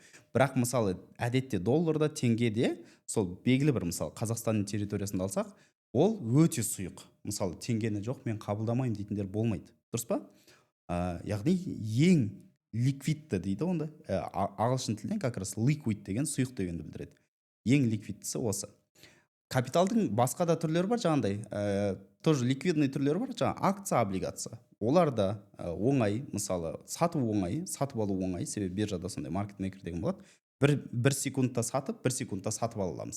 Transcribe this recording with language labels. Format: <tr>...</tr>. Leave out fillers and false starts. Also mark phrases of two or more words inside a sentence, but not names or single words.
<kk>Бірақ мысалы, әдетте долларда, теңгеде сол белгілі бір, мысалы, Қазақстанның территориясында алсақ, ол өте сұйық. Мысалы, теңгені жоқ, мен қабылдамаймын дейтіндер болмайды. Дұрыс па? Яғни ең ликвидті дейді онда. Ағылшын тілінен</kk> <ru>как раз</ru> <kk>liquid деген сұйық дегенді білдіреді. Ең ликвидтісі осы. Капиталдың басқа да түрлері бар, жаңағындай,</kk> <ru>тоже ликвидный</ru> <kk>түрлері бар, жаңа акция, облигация. Олар да оңай, мысалы, сату оңай, сатып алу оңай, себебі биржада сондай маркетмейкер деген болады. Бір секундта сатып, бір секундта сатып аламыз.</kk>